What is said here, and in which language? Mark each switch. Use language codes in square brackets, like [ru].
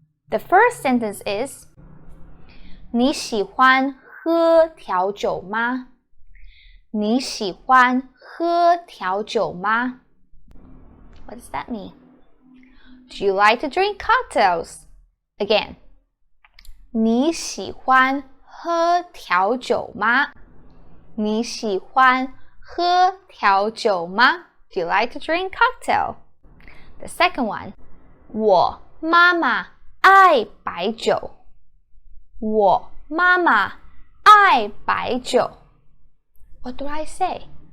[zh] The first sentence is 你喜欢喝调酒吗? 你喜欢喝调酒吗? What does that mean? [en] Do you like to drink cocktails? [zh] Again, 你喜欢喝调酒吗? 你喜欢喝调酒吗? [en] Do you like to drink cocktail? The second one, 我妈妈爱白酒. [zh] 我妈妈爱白酒. What do I say?